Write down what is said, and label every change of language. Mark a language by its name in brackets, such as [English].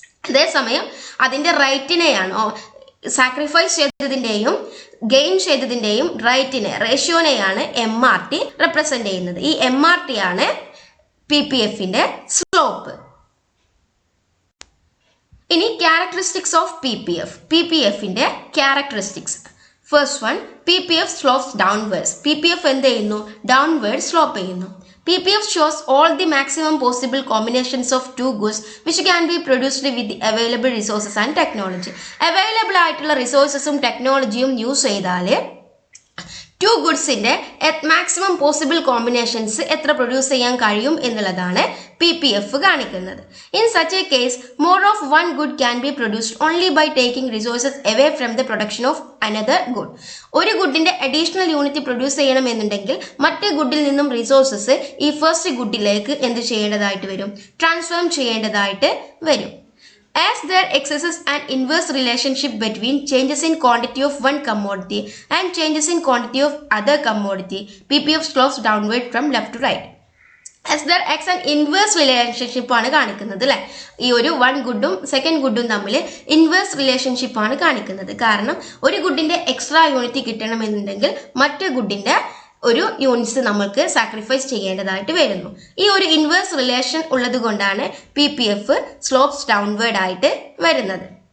[Malayalam] അതേസമയം അതിന്റെ റേറ്റിനെയാണ് sacrifice ചെയ്തതിന്റെയും gain ചെയ്തതിന്റെയും റേഷ്യോനെയാണ് MRT represent ചെയ്യുന്നത്. ഈ MRT ആണ് PPFന്റെ സ്ലോപ്പ്. ഇനി characteristics of PPFന്റെ characteristics. [English] First one, PPF slopes downwards. [Malayalam] PPF എന്ത് ചെയ്യുന്നു? ഡൗൺവേർഡ് സ്ലോപ്പ് ചെയ്യുന്നു. [English] PPF shows all the maximum possible combinations of 2 goods which can be produced with the available resources and technology. [Malayalam] Available ആയിട്ടുള്ള റിസോഴ്സസും ടെക്നോളജിയും use ചെയ്താൽ 2 ഗുഡ്സിന്റെ maximum possible combinations എത്ര produce ചെയ്യാൻ കഴിയും എന്നുള്ളതാണ് PPF കാണിക്കുന്നത്. [English] In such a case more of 1 good can be produced only by taking resources away from the production of another good. [Malayalam] ഒരു ഗുഡിന്റെ additional unit produce ചെയ്യണമെന്നുണ്ടെങ്കിൽ മറ്റേ ഗുഡിൽ നിന്നും റിസോഴ്സസ് ഈ ഫസ്റ്റ് ഗുഡിലേക്ക് എന്ത് ചെയ്യേണ്ടതായിട്ട് വരും? ട്രാൻസ്ഫോം ചെയ്യേണ്ടതായിട്ട് വരും. [English] As there exists an inverse relationship between changes in quantity of one commodity and changes in quantity of other commodity, PPF slopes downward from left to right. As there exists an inverse relationship [Malayalam] ആണ് കാണിക്കുന്നത് അല്ലെ. ഈ ഒരു 1 ഗുഡും 2nd ഗുഡും തമ്മിൽ inverse relationship ആണ് കാണിക്കുന്നത്. കാരണം ഒരു ഗുഡിന്റെ എക്സ്ട്രാ യൂണിറ്റ് കിട്ടണമെന്നുണ്ടെങ്കിൽ മറ്റേ ഗുഡിന്റെ ഒരു യൂണിറ്റ്സ് നമ്മൾക്ക് സാക്രിഫൈസ് ചെയ്യേണ്ടതായിട്ട് വരുന്നു. ഈ ഒരു ഇൻവേഴ്സ് റിലേഷൻ ഉള്ളത് കൊണ്ടാണ് PPF സ്ലോപ്സ് ഡൗൺവേർഡ് ആയിട്ട് വരുന്നത്.